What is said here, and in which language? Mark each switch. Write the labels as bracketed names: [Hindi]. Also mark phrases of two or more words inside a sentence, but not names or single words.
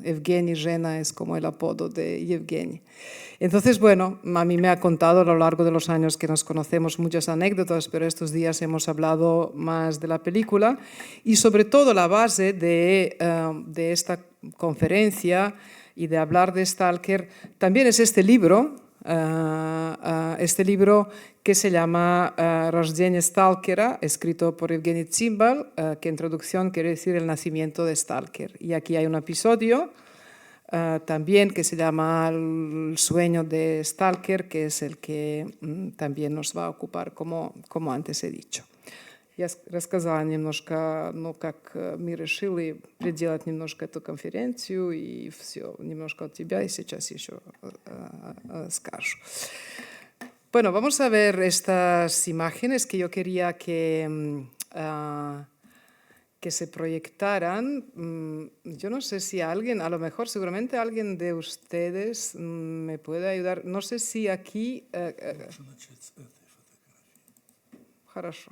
[Spanish] Evgeny Žena es como el apodo de Yevgeny. Entonces, bueno, a mí me ha contado a lo largo de los años que nos conocemos muchas anécdotas, pero estos días hemos hablado más de la película, y sobre todo la base de esta conferencia y de hablar de Stalker también es este libro que se llama Рождение Сталкера, escrito por Evgeny Tsimbal, que en traducción quiere decir el nacimiento de Stalker. Y aquí hay un episodio también que se llama El sueño de Stalker, que es el que también nos va a ocupar, como antes he dicho. [Russian] Я рассказала немножко, как мы решили приделать немножко эту конференцию, и все, немножко от тебя, и сейчас еще скажу. [Spanish] Bueno, vamos a ver estas imágenes que yo quería que se proyectaran. Yo no sé si alguien, a lo mejor seguramente alguien de ustedes me puede ayudar. No sé si aquí... Хорошо.